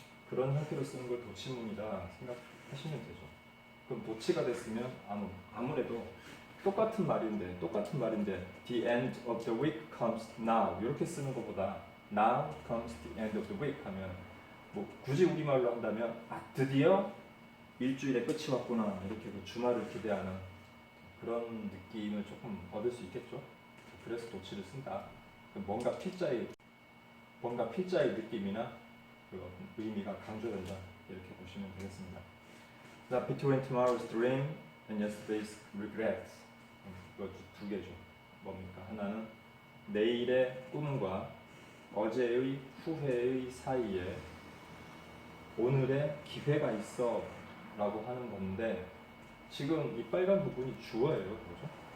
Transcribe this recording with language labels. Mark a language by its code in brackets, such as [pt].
[ko] 그런 형태로 쓰는 걸 도치문이다 생각하시면 되죠. 그럼 도치가 됐으면 아무래도 똑같은 말인데 [en] the end of the week comes now [ko] 이렇게 쓰는 것보다 [en] now comes the end of the week [ko] 하면 뭐 굳이 우리말로 한다면 드디어 일주일의 끝이 왔구나, 이렇게 그 주말을 기대하는 그런 느낌을 조금 얻을 수 있겠죠. 그래서 도치를 쓴다. 뭔가 필자의 느낌이나 그 어떤 의미가 강조된다, 이렇게 보시면 되겠습니다. [en] 자, between tomorrow's dream and yesterday's regrets. [ko] 이거 두 개죠. 뭡니까? 하나는 내일의 꿈과 어제의 후회의 사이에 오늘의 기회가 있어 라고 하는 건데, 지금 이 빨간 부분이 주어예요. 그죠?